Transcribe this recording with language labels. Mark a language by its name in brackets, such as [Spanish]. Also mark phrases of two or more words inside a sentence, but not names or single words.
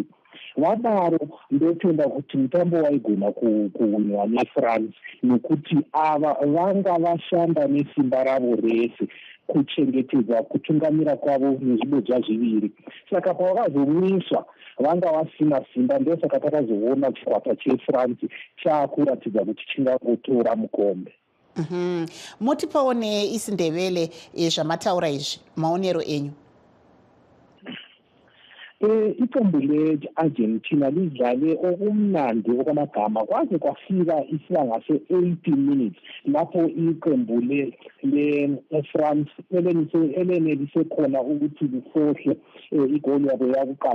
[Shona] Vadaro ndotenda kuti mutambo waigona kuwinwa neFrance, nekuti ava vanga vashanda nesimba ravo rese kuchengetedza kutungamira kwavo nezvibodzwa zviviri. Saka pavakazomwiswa vanga vasina simba, ndosaka takazoona chikwata cheFrance chaakuratidza kuti chingangotora mukombe. Motipawo neIsindebele zvamataura izvi, maonero enyu. [North Ndebele] Iqembu le-Argentina lidlale okumnandi okwamagama kwaze kwafika isibanga se-80 minutes lapho iqembu le-France elenelise khona ukuthi lifohle igoli yabo yakuqala.